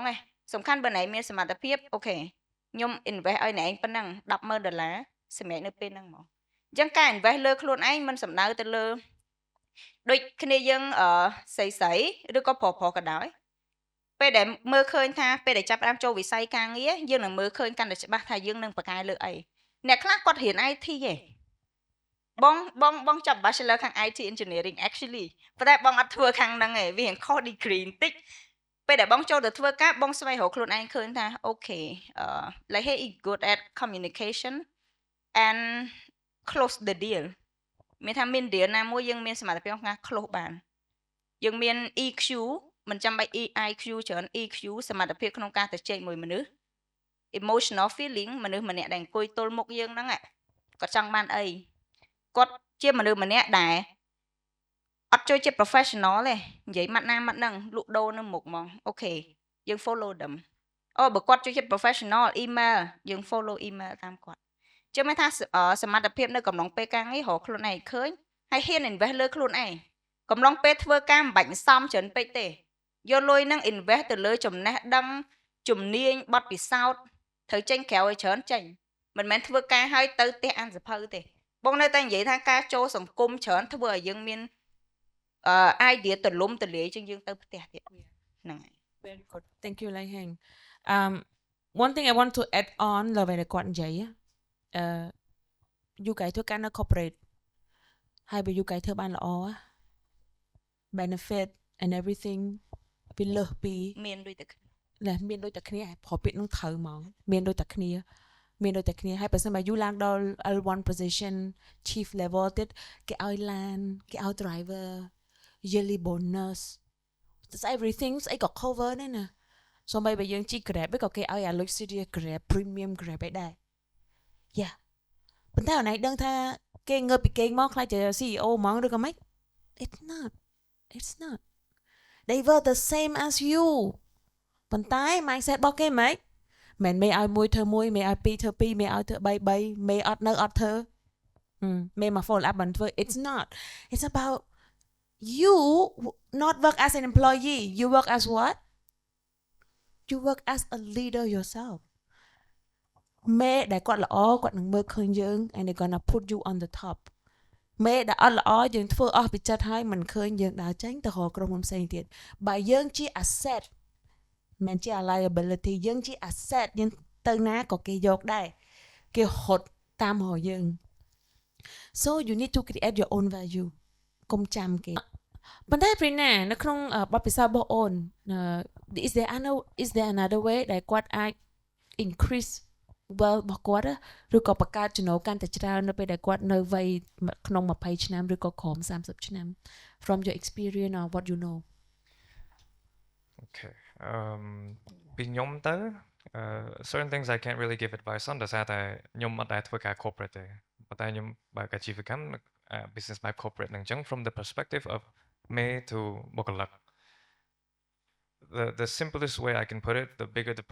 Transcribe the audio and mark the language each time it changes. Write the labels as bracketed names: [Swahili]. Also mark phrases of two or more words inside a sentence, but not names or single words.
[Khmer] ឯងសំខាន់បើណែមានសមត្ថភាពអូខេខ្ញុំ invest ឲ្យអ្នកឯងប៉ុណ្ណឹង$10,000សម្រាប់នៅពេលហ្នឹងហ្មងអញ្ចឹងការ invest លើខ្លួនឯងមិនសំដៅទៅលើដូចគ្នាយើងស្រីឬក៏ប្រុសក៏ដោយពេលដែលមើលឃើញថាពេលដែលចាប់ផ្ដើមចូលវិស័យការងារយើងនឹងមើលឃើញកាន់តែច្បាស់ថាយើងនឹងបកកែលើអីអ្នកខ្លះគាត់រៀន IT ឯងបងចាប់ Bachelor ខាង [English] IT engineering actually [Khmer] ប៉ុន្តែបងអត់ធ្វើខាងហ្នឹងឯងវារៀងខុស degree បន្តិចពេលដែលបងចូលទៅធ្វើការបងស្វែងរកខ្លួនឯងឃើញថាអូខេ [English] like he is good at communication and close the deal [Khmer] មានថាមាន deal ណាមួយយើងមាន សមត្ថភាពក្នុងការ close បានយើងមាន EQ មិនចាំបាច់ IQ ច្រើន EQ សមត្ថភាពក្នុងការទៅជែកមួយមនុស្ស [English] emotional feeling [Khmer] មនុស្សម្នាក់ដែលអង្គុយទល់មុខយើងហ្នឹងគាត់ចង់បានអីគាត់ជាមនុស្សម្នាក់ ដែលអត់ចូលជា professional ទេនិយាយម៉ាត់ណាម៉ាត់ហ្នឹងលក់ដូរនៅមុខហ្មងអូខេយើង [English] follow them [Khmer] បើគាត់ចូលជា [English] professional email [Khmer] យើង [English] follow email [Khmer] តាមគាត់ចឹងមានថាសមត្ថភាពនៅកំឡុងពេលការងាររកខ្លួនឯងឃើញហើយហ៊ាន invest លើខ្លួនឯងកំឡុងពេលធ្វើការមិនបាច់សំច្រើនពេកទេយកលុយនឹង invest ទៅលើចំណេះដឹងជំនាញបទពិសោធន៍ត្រូវចេញក្រៅឲ្យច្រើនចេញមិនមែនធ្វើការឲ្យទៅផ្ទះអានសភៅទេបងនៅតែនិយាយថាការចូលសង្គមច្រើនធ្វើឲ្យយើងមានidea ទលំទលាយជាងយើងទៅផ្ទះទៀតហ្នឹងហើយ [English] Very good thank you Lai Heng one thing I want to add on [Khmer] លើពេលដែលគាត់និយាយយូកែធ្វើការនៅ corporate ហើយបើយូកែធ្វើបានល្អ [English] benefit and everything [Khmer] វាលើសពី មានដូចតែគ្នា មានដូចតែគ្នាព្រោះពាក្យនឹងត្រូវហ្មងមានដូចតែគ្នាហើយបើសិនបើយូឡើងដល់ [English] L1 position chief level [Khmer] ទៀតគេឲ្យ land គេឲ្យ [English] driver yearly bonus that's everything [Khmer] ស្អីក៏ cover ដែរណាសូម្បីបើយើងជី Grab ក៏គេឲ្យអា [English] luxury Grab premium Grab [Khmer] ឯដែរយ៉ាប៉ុន្តែអនឯងដឹងថាគេងើបពីគេងមក ខ្លាចជា CEO ហ្មងឬក៏មិន [English] it's not they were the same as you [Khmer] ប៉ុន្តែ mindset របស់គេមិនមែនមេឲ្យមួយធ្វើមួយមេឲ្យពីរធ្វើពីរមេឲ្យធ្វើ3មេអត់នៅអត់ធ្វើមេមក [English] follow up [Khmer] មិនធ្វើ [English] it's not it's about you not work as an employee you work as what you work as a leader yourself [Khmer] មេដែលគាត់ល្អគាត់នឹងមើលឃើញយើង [English] and they're gonna put you on the top [Khmer] មេដែលអត់ល្អយើងធ្វើអស់ពីចិត្តហើយមិនឃើញយើងដើរចេញទៅរកក្រុមហ៊ុនផ្សេងទៀតបើយើងជា asset មិនជា liability យើងជា asset យើងទៅណាក៏គេយកដែរគេហត់តាមរកយើង [English] so you need to create your own value [Khmer] កុំចាំគេប៉ុន្តែ Prina នៅក្នុងបទពិសោធន៍របស់អូន [English] is there another way [Khmer] ដែលគាត់អាច [English] increase wealth [Khmer] របស់គាត់ឬក៏បង្កើតចំណូលកាន់តែច្រើននៅពេលដែលគាត់នៅវ័យក្នុង20ឆ្នាំឬក៏ក្រោម30ឆ្នាំ [English] from your experience or what you know Okay [Khmer] ពីខ្ញុំទៅ [English] certain things I can't really give advice on [Khmer] ដោយសារតែខ្ញុំអត់ដែលធ្វើការ corporate ទេប៉ុន្តែខ្ញុំបើកអាជីវកម្ម [English] business by corporate [Khmer] ហ្នឹងអញ្ចឹង [English] from the perspective of me to បុគ្គលិក the simplest way I can put it the bigger the